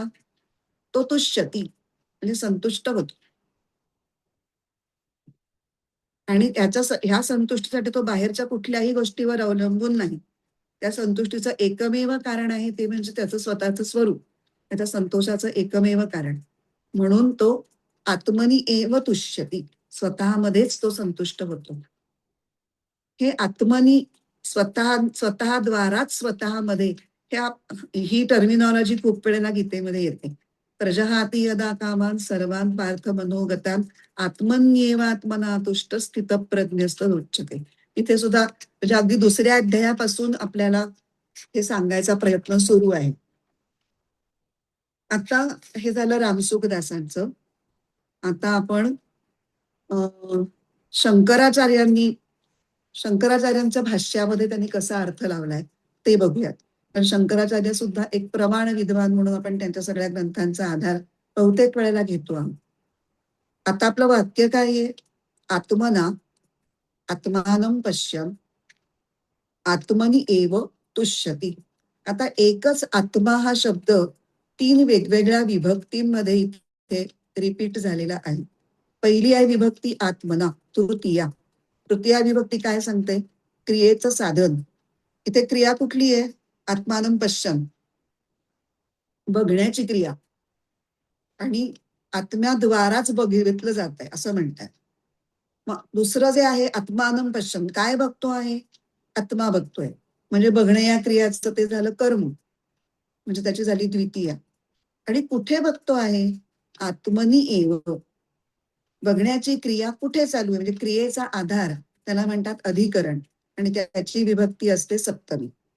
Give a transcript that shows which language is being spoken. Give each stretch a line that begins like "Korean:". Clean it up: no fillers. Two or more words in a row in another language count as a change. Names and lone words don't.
Marathi: तो तुष्यती म्हणजे संतुष्ट होतो. आणि ह्या संतुष्टीसाठी तो बाहेरच्या कुठल्याही गोष्टीवर अवलंबून नाही. त्या संतुष्टीचं एकमेव कारण आहे ते म्हणजे त्याचं स्वतःचं स्वरूप. त्याच्या संतोषाचं एकमेव कारण. म्हणून तो
Sanskrit: आत्मनी एव तुष्यती.
Marathi: स्वतःमध्येच तो संतुष्ट होतो. हे आत्मनी स्वतःद्वाराच स्वतःमध्ये ही टर्मिनॉलॉजी खूप वेळेला गीतेमध्ये येते.
Sanskrit: प्रजहाती यदा कामान सर्वान पार्थ मनोगतान आत्मन्येवात्मना तुष्ट स्थितप्रज्ञस्त उच्यते.
Marathi: इथे सुद्धा म्हणजे अगदी दुसऱ्या अध्यायापासून आपल्याला हे सांगायचा प्रयत्न सुरू आहे. आता हे झालं रामसुखदासांचं. आता आपण शंकराचार्यांच्या भाष्यामध्ये त्यांनी कसा अर्थ लावलाय ते बघूयात. कारण शंकराचार्य सुद्धा एक प्रमाण विद्वान म्हणून आपण त्यांच्या सगळ्या ग्रंथांचा आधार बहुतेक वेळेला घेतो आहोत. आता आपलं वाक्य काय आहे?
Sanskrit: आत्मना आत्मानं पश्यन् आत्मनि एव तुष्यति.
Marathi: आता एकच आत्मा हा शब्द 3 वेगवेगळ्या विभक्तींमध्ये इथे रिपीट झालेला आहे. पहिली आहे विभक्ती आत्मना, तृतीया विभक्ती काय सांगते? क्रियेचं साधन. इथे क्रिया कुठली आहे?
Sanskrit: आत्मानं पश्यन्,
Marathi: बघण्याची क्रिया. आणि आत्म्याद्वाराच बघितलं जात आहे असं म्हणतात. मग दुसरं जे आहे
Sanskrit: आत्मानं पश्यन्,
Marathi: काय बघतो आहे? आत्मा बघतोय. म्हणजे बघणे या क्रियाचं ते झालं कर्म, म्हणजे त्याची झाली द्वितीया. आणि कुठे बघतो आहे?
Sanskrit: आत्मनी एव.
Marathi: बघण्याची क्रिया कुठे चालू आहे? म्हणजे क्रियेचा आधार त्याला म्हणतात अधिकरण, आणि त्याची विभक्ती असते सप्तमी.